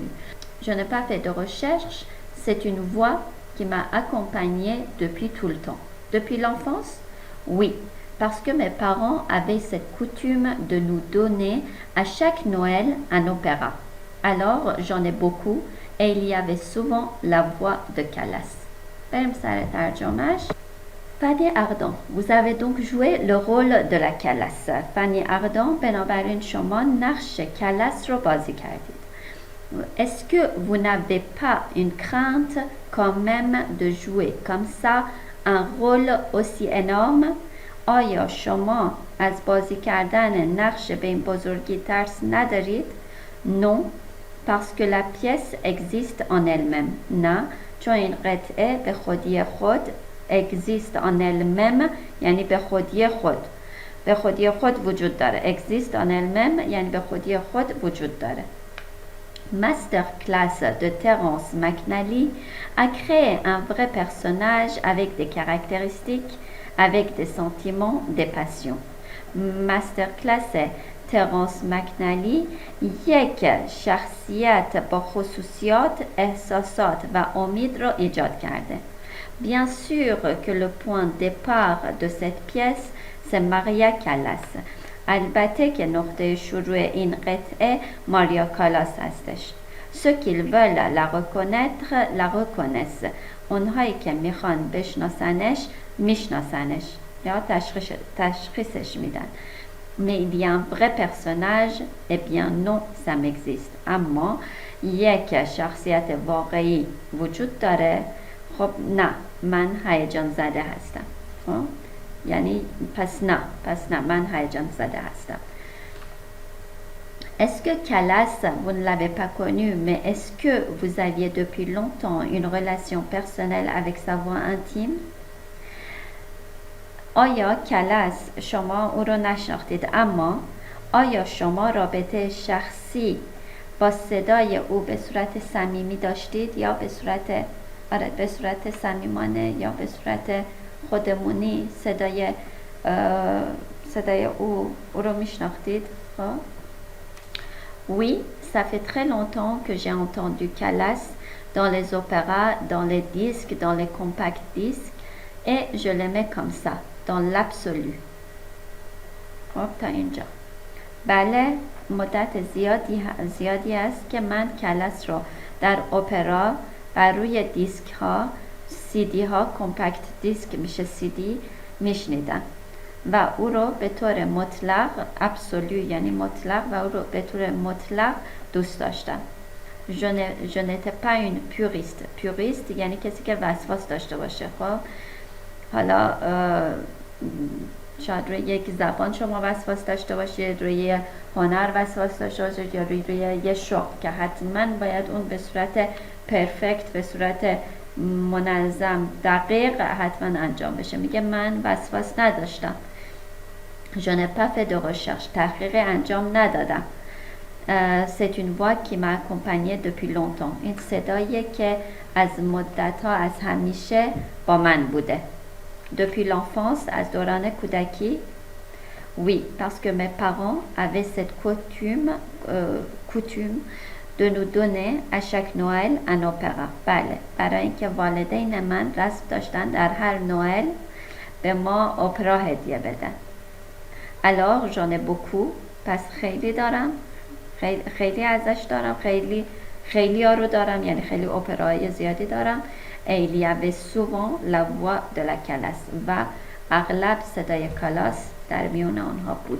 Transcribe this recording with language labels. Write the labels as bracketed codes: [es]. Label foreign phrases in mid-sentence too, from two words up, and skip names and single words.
[fr] Je n'ai pas fait de recherche, c'est une voix qui m'a accompagnée depuis tout le temps. Depuis l'enfance? Oui, parce que mes parents avaient cette coutume de nous donner à chaque Noël un opéra. Alors, j'en ai beaucoup et il y avait souvent la voix de Callas. [fa] بریم سر ترجمهش. [fr] Fanny Ardant. Vous avez donc joué le rôle de la کلاس. [fa] Fanny Ardant بنابراین شما نقش کلاس رو بازی کردید. [fr] Est-ce que vous n'avez pas une crainte quand même de jouer comme ça un rôle aussi énorme؟ [fa] آیا شما از بازی کردن نقش به این بزرگی ترس ندارید؟ [fr] Non, parce que la pièce existe en elle-même. [fa] نه، چون این قطعه به خودی خود [fr] existe en elle-même [fa] یعنی به خودی خود. به خودی خود وجود داره. [fr] Existe en elle-même [fa] یعنی به خودی خود وجود داره. [fr] Masterclass de Terence McNally a créé un vrai personnage avec des caractéristiques, avec des sentiments, des passions. [fa] Masterclass ترانس مکنلی یک شخصیت با خصوصیات، احساسات و امید را ایجاد کرده. [fr] Bien sûr que le point de départ de cette pièce c'est Maria Callas. [fa] البته که نقطه شروع این قطعه ماریا کالاس هستش. [fr] Ceux qui veulent la reconnaître la reconnaissent. [fa] اونهایی که میخوان بشناسنش میشناسنش یا تشخیصش میدن. [fr] Mais il y a un vrai personnage, eh bien non, ça m'existe. [fa] اما یک شخصیت واقعی وجود داره. خب نه، من هیجان زده هستم. خب یعنی پس نه من هیجان زده هستم. [fr] Est-ce que Callas, vous ne l'avez pas connu, mais est-ce que vous aviez depuis longtemps une relation personnelle avec sa voix intime؟ [fa] آیا کلاس شما او را نشناختید، اما آیا شما رابطه شخصی با صدای او به صورت صمیمی داشتید یا به صورت صمیمانه یا به صورت خودمونی صدای او رو میشناختید؟ [fr] Oui, ça fait très longtemps que j'ai entendu Callas dans les opéras, dans les disques, dans les compact disques et je l'aimais comme ça. dans l'absolu. [fa] خب تا اینجا. بله، مدت زیادی است که من کلاس رو در اپرا بر روی دیسک ها، سی دی ها، [fr] compact disque [fa] میشه سی دی، میشنیدم و او رو به طور مطلق، ابسولو یعنی مطلق، و او رو به طور مطلق دوست داشتم. [fr] Je n'étais pas une puriste. [fa] puriste یعنی کسی که وسواس داشته باشه. خب حالا شاید روی یک زبان شما وسواس داشته باشید، روی هنر وسواس داشته باشید، یا روی یه شغل که حتما باید اون به صورت پرفکت، به صورت منظم، دقیق حتما انجام بشه. میگه من وسواس نداشتم. [fr] Je n'ai pas fait de recherche. [fa] تحقیق انجام ندادم. [fr] C'est une voix qui m'a accompagnée depuis longtemps. [fa] این صدایی که از مدت‌ها، از همیشه با من بوده. [fr] Depuis l'enfance, [fa] از دوران کودکی. [fr] Oui, parce que mes parents avaient cette coutume de nous donner à chaque Noël un opéra. [fa] بله، برای اینکه والدین من رسم داشتن در هر نوئل به ما اپرا هدیه بدن. [fr] Alors j'en ai beaucoup. [fa] پس خیلی دارم، خیلی ازش دارم، خیلی ها رو دارم، یعنی خیلی اپرای زیادی دارم. [fr] Et il y avait souvent la voix de la Callas [fa] و اغلب صدای کلاس در میون آنها بود.